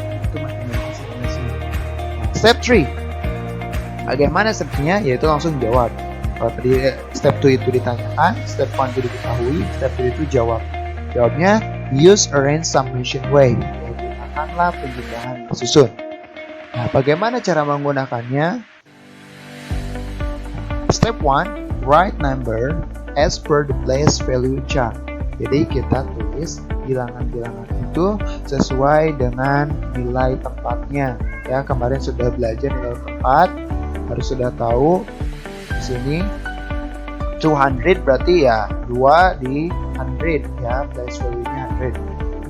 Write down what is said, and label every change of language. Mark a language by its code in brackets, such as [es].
[id] Itu mathematical sentence. Step 3. Bagaimana stepnya? Yaitu langsung jawab. Kalau tadi step 2 itu ditanyakan, step 1 itu diketahui, step 2 itu jawab. Jawabnya [en] use arrange summation way. [id] Gunakanlah penjumlahan susun. Nah, bagaimana cara menggunakannya? [en] Step 1, write number as per the place value chart. [id] Jadi kita tulis bilangan-bilangan itu sesuai dengan nilai tempatnya. Ya, kemarin sudah belajar nilai tempat, harus sudah tahu. Di sini 200 berarti ya 2 di 100, ya, place value-nya 100.